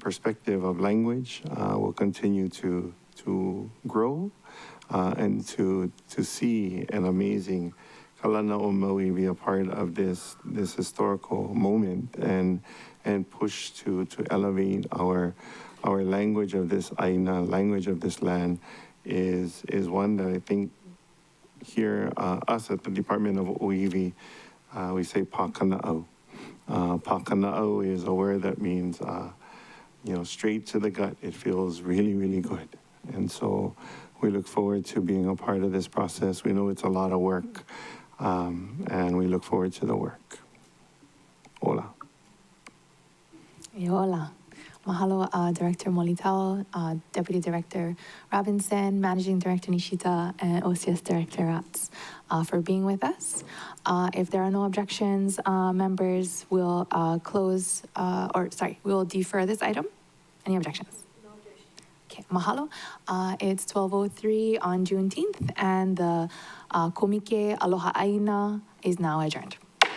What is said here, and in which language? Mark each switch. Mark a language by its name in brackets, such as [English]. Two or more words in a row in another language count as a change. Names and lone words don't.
[English] perspective of language will continue to grow and to see an amazing Kalanoa Maui be a part of this historical moment and push to elevate our language of this ʻāina, language of this land is one that I think here, us at the Department of OEV, we say pakana'au. Pakana'au is a word that means, straight to the gut. It feels really, really good. And so we look forward to being a part of this process. We know it's a lot of work, and we look forward to the work. Ola. Yola. Mahalo, Director Molitao, Deputy Director Robinson, Managing Director Nishita, and OCS Director Ratz for being with us. If there are no objections, members will we'll defer this item. Any objections? No objections. Okay, mahalo. It's 12:03 on Juneteenth, and the Kōmike Aloha ʻāina is now adjourned.